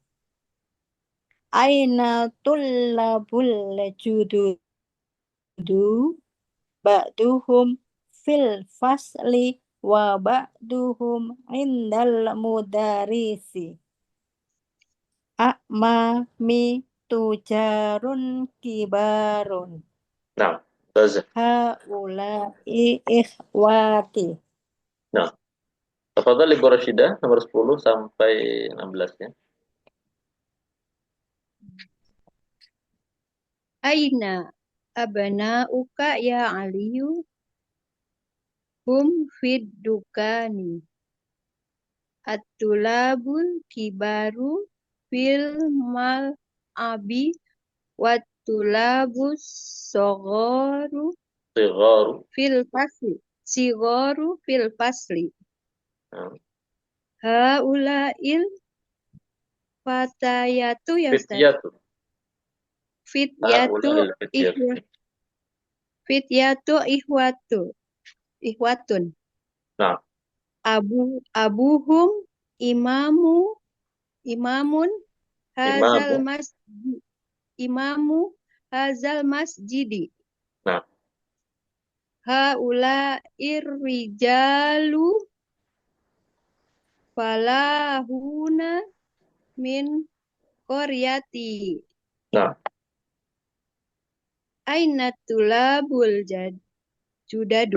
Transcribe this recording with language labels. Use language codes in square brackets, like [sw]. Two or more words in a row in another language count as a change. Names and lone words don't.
[ar] أين الطلاب الجدد بعضهم في الفصل وبعضهم عند المدرس. أعمامي تجار كبار. [id] Nah, Ustazah. [ar] هؤلاء إخوتي. [id] Nah, tafadhol Ibu Rashidah nomor 10 sampai 16 ya. [ar] أين أبناؤك يا علي هم في الدكان. الطلاب الكبار في الملعب والطلاب الصغار صغار. في الفصل. صغار في الفصل. Nah, هؤلاء الفتيات يا أستاذ. فتية. فتية هؤلاء الفتية. فتية إخوة. Nah, أبوهم إمام هذا إمام. مسجد. إمام هذا المسجد. Nah, هؤلاء الرجال فلاحون من قرية. nah, أين الطلاب الجدد.